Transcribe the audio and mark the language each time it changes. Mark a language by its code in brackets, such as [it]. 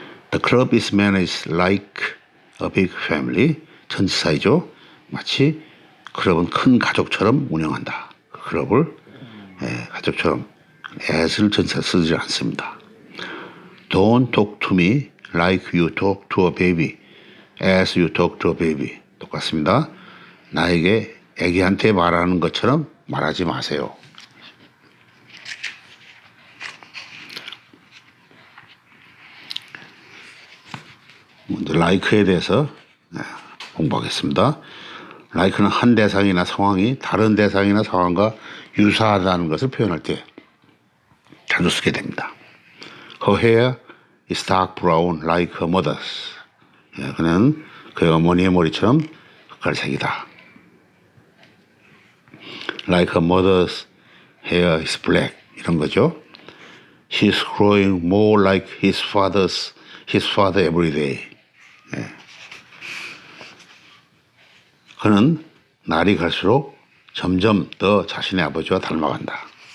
[en] The club is managed like a big family. [ko] 전치사이죠. 마치 클럽은 큰 가족처럼 운영한다. 그 클럽을 가족처럼 as를 전치사 쓰지 않습니다. [en] Don't talk to me like you talk to a baby. as you talk to a baby. [ko] 똑같습니다. 나에게 애기한테 말하는 것처럼 말하지 마세요. 먼저 like에 대해서 공부하겠습니다. like는 한 대상이나 상황이 다른 대상이나 상황과 유사하다는 것을 표현할 때 자주 쓰게 됩니다. [en] Her hair is dark brown like her mother's. [ko] 그는 그의 어머니의 머리처럼 흑갈색이다. [en] Like her mother's hair is black. [ko] 이런 거죠. [en] He's growing more like his father every day. [ko] 그는 날이 갈수록 점점 더 자신의 아버지와 닮아간다.